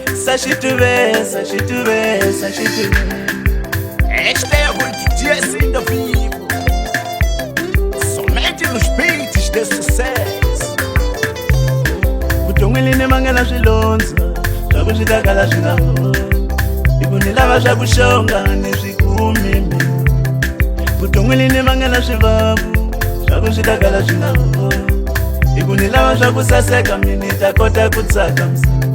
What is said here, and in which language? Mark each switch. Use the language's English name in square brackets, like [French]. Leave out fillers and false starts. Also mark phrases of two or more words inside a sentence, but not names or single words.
[English] Sashituvesa, shituvesa, shituvesa. Hashtag DJs in the vivo. [Portuguese] Somente nos beats de sucesso. [Tsonga] Vuton'wini ni mangela swilondzo swa ku switakala swi nga holi. Iku ni lava swa ku xonga ni swi kumi. Vuton'wini ni mangela swivavu swa ku switakala swi nga holi. Iku ni lava swa ku saseka mini ta kota ku tsaka msiku.